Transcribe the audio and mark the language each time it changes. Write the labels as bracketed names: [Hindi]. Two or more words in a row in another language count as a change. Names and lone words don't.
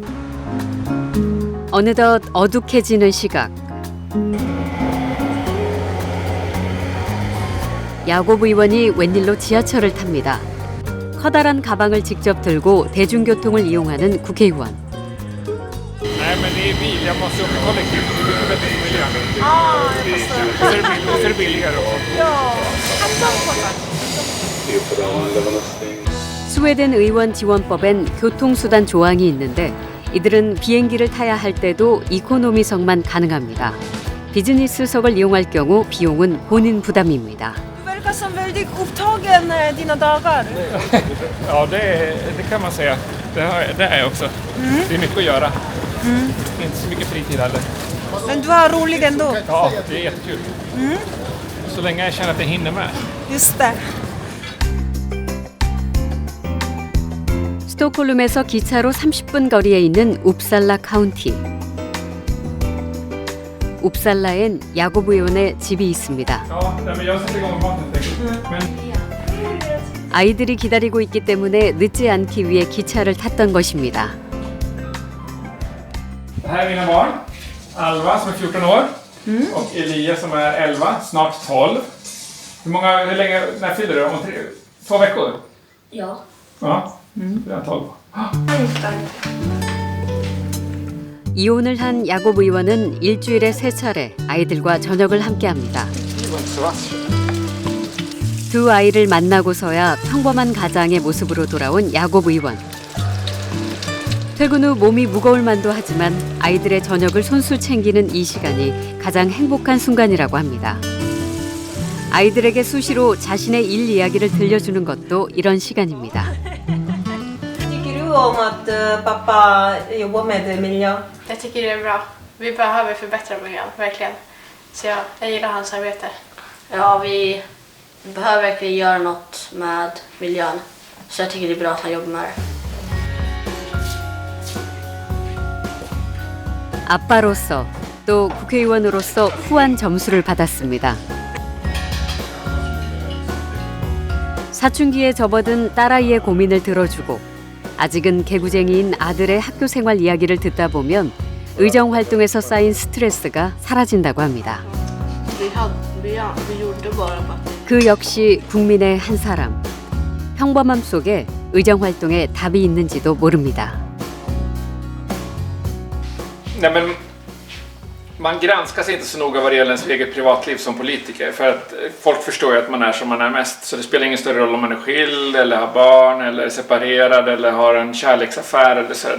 [Korean] 어느덧 어둑해지는 시각. 야곱 의원이 웬일로 지하철을 탑니다. 커다란 가방을 직접 들고 대중교통을 이용하는 국회의원. [Swedish] Nej, men det är bil. Jag måste åka kollektivt. Det blir bättre för miljön. Så är det billigare också. [Korean] 스웨덴 의원 지원법엔 교통수단 조항이 있는데 이들은 비행기를 타야 할 때도 이코노미석만 가능합니다. 비즈니스석을 이용할 경우 비용은 본인 부담입니다. [Swedish] Du verkar som väldigt upptagen dina dagar. Ja, det kan man säga. Det är jag också. Det är mycket att göra. Inte så mycket fritid heller. Men du har roligt ändå. Ja, det är jättekul. Så länge jag känner att jag hinner med. Just det. [Korean] 스톡홀름에서 기차로 30분 거리에 있는 웁살라 카운티. 웁살라엔 야곱 의원의 집이 있습니다. [Swedish] Ja, men jag sätter igång maten. Men [Korean] 아이들이 기다리고 있기 때문에 늦지 않기 위해 기차를 탔던 것입니다. [Swedish] det här är mina barn. Alva som är 14 år. Och Elias som är 11, snart 12. Hur länge, när fyller du? Om 2 veckor? Ja. Ja, det är 12. [Korean] 이혼을 한 야곱 의원은 일주일에 3차례 아이들과 저녁을 함께합니다. 두 아이를 만나고서야 평범한 가장의 모습으로 돌아온 야곱 의원. 퇴근 후 몸이 무거울 만도 하지만 아이들의 저녁을 손수 챙기는 이 시간이 가장 행복한 순간이라고 합니다. 아이들에게 수시로 자신의 일 이야기를 들려주는 것도 이런 시간입니다. [Swedish] Tycker du om att pappa jobbar med miljö? Jag tycker det är bra. Vi behöver förbättra miljön, verkligen. Så jag gillar hans arbete. Ja, vi behöver verkligen göra något med miljön. Så jag tycker det är bra att han jobbar med det. [Korean] 아빠로서 또 국회의원으로서 후한 점수를 받았습니다. 사춘기에 접어든 딸아이의 고민을 들어주고 아직은 개구쟁이인 아들의 학교 생활 이야기를 듣다 보면 의정 활동에서 쌓인 스트레스가 사라진다고 합니다. 그 역시 국민의 한 사람. 평범함 속에 의정 활동에 답이 있는지도 모릅니다. [Swedish] Nej, men man granskas inte så noga vad det gäller ens eget privatliv som politiker. För att folk förstår ju att man är som man är mest. Så det spelar ingen större roll om man är skild eller har barn eller är separerad eller har en kärleksaffär eller så.